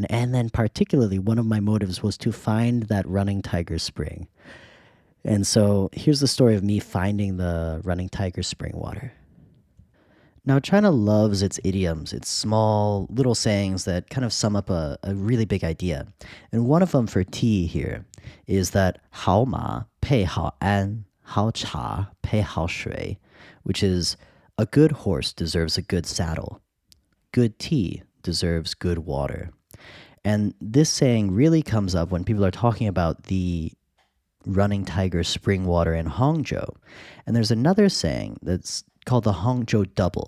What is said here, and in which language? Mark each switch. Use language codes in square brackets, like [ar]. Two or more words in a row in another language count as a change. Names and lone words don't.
[en] And then particularly one of my motives was to find that running tiger spring. And so here's the story of me finding the running tiger spring water. Now, China loves its idioms, its small little sayings that kind of sum up a really big idea. And one of them for tea here is that [zh] 好马配好鞍,好茶配好水, [en] which is a good horse deserves a good saddle. Good tea deserves good water. And this saying really comes up when people are talking about the running tiger spring water in Hangzhou. And there's another saying that's called the Hangzhou Double.